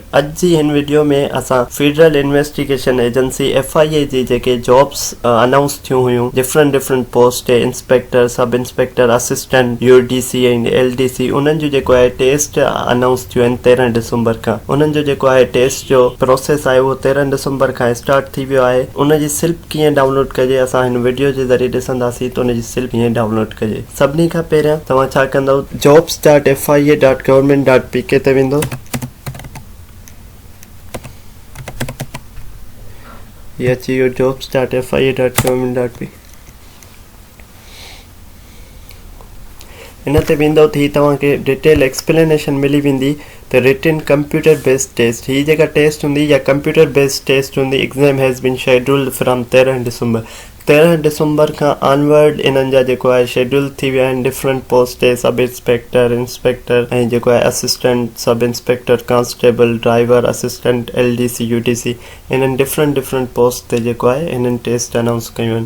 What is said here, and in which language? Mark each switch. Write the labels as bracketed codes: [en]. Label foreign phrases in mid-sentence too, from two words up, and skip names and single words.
[sd] अॼु जी हिन वीडियो में असां फेडरल इन्वेस्टिगेशन एजेंसी FIA जी जेके [en] jobs announce [sd] थियूं हुयूं [en] different post inspector, sub inspector, assistant UDC [sd] ऐं LDC, उन्हनि जो जेको आहे [en] test announce [sd] थियूं आहिनि 13 दिसंबर खां। उन्हनि जो जेको आहे टेस्ट जो प्रोसेस आहे उहो 13 दिसंबर खां स्टार्ट थी वियो आहे। उनजी सिल्प कीअं डाउनलोड कजे असां हिन वीडियो जे ज़रिए ॾिसंदासीं त उनजी सिल्प कीअं डाउनलोड कजे। सभिनी खां पहिरियां तव्हां छा कंदव, jobs.fia.government.pk ते वेंदो। ये अची वियो jobs.fia.government.pk। इन ते वेंदो थी तव्हांखे [en] detail explanation [sd] मिली वेंदी त [en] written computer based test, [sd] ही जेका टेस्ट हूंदी या [en] computer based test [sd] हूंदी, [en] exam has been scheduled from 13 December. [sd] 13 दिसंबर खां ऑनवर्ड इन्हनि जा जेको आहे शेड्यूल थी विया आहिनि [en] different post, sub inspector, inspector [sd] ऐं जेको आहे [en] assistant, sub inspector, constable, driver, assistant, LDC, UDC, [sd] इन्हनि [en] different post [sd] ते जेको आहे इन्हनि [en] test announce [sd] कयूं आहिनि।